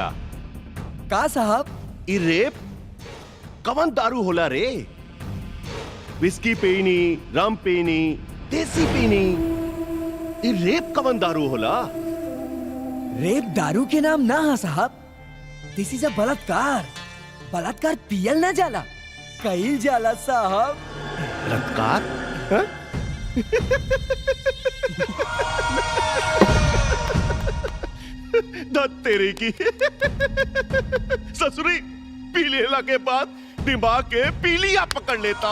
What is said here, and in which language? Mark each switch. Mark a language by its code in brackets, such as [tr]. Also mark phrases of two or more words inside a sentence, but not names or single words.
[bho] का साहब? ई रेप कवन दारू होला रे? विस्की पीनी, रम पीनी, देसी पीनी, ई रेप कवन दारू होला? रेप दारू के नाम ना है साहब। [en] This is a बलात्कार। [bho] बलात्कार पियल ना जाला, कईल जाला साहब। बलात्कार? हैं? दत्त तेरे की ससुरी पी लेला के बाद दिमाग के पीलिया पकड़ लेता।